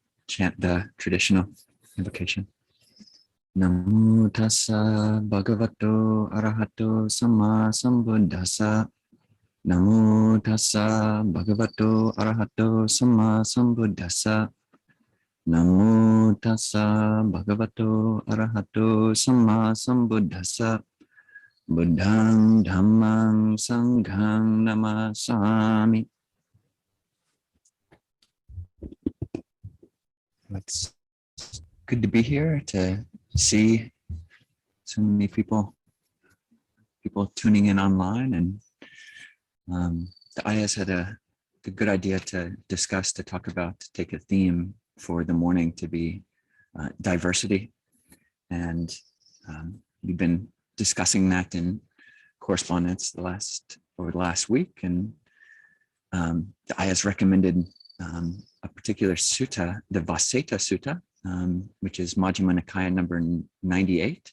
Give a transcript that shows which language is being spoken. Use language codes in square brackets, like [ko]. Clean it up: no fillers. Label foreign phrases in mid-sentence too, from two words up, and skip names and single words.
[en] chant the traditional invocation. [pi] Namo tassa bhagavato arahato samma sambuddhassa. Namo tassa bhagavato arahato samma sambuddhassa. Namo tassa bhagavato arahato samma sambuddhassa. Buddhang dhammang sanghang namasami. [en] It's good to be here, to see so many people tuning in online, and the Ayya's had a good idea to talk about, to take a theme for the morning to be diversity, and we've been discussing that in correspondence over the last week, and the Ayya's recommended a particular sutta, the Vaseta Sutta, which is Majjhima Nikaya number 98.